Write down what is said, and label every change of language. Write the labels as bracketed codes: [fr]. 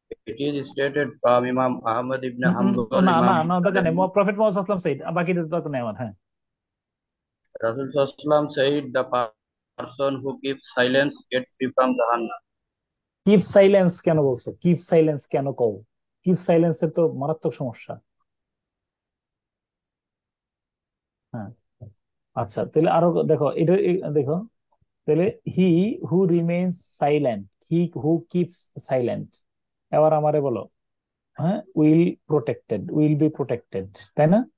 [en] It is stated from Imam Ahmad ibn hmm, hmm, Hanbal, [bn] না না [en] Imam [bn] না, দরকার নেই, [en] Muslim. [bn] প্রফেট মোহাম্মদ সাল্লাল্লাহু আলাইহি ওয়াসাল্লাম সাইড, বাকিটা দরকার নেই আমার, হ্যাঁ। [en] Rasul Sallam said, the person who keeps silence gets free from Jahannam. Keep silence [bn] কেন বলছো, কিপ সাইলেন্স কেন কও? কিপ সাইলেন্সের তো মারাত্মক সমস্যা। হ্যাঁ, আচ্ছা তাহলে আরো দেখো, এটা দেখো, তাহলে [en] he who remains silent, he who keeps silent, [bn] এবার আমারে বলো, হ্যাঁ [en] will be protected, [bn] তাই না?